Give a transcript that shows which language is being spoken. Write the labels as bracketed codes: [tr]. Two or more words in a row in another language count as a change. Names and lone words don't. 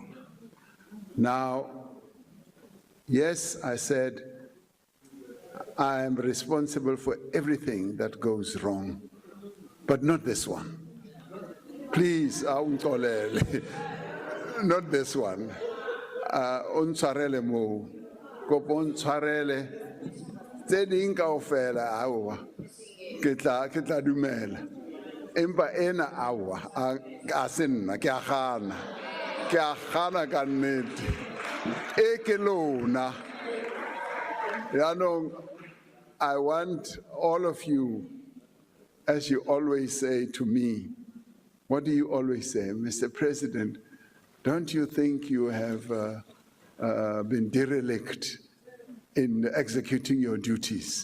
[en] Now, yes, I said I am responsible for everything that goes wrong, but not this one. Please, not this one. [st] Untshwarele mo, kopo untshwarele, tse ding kaofela aowa, ke tla dumela. Empa ena aowa, a se nna, ke a gana ka nnete. E ke lona. [en] I want all of you, as you always say to me, what do you always say? Mr. President, don't you think you have been derelict in executing your duties?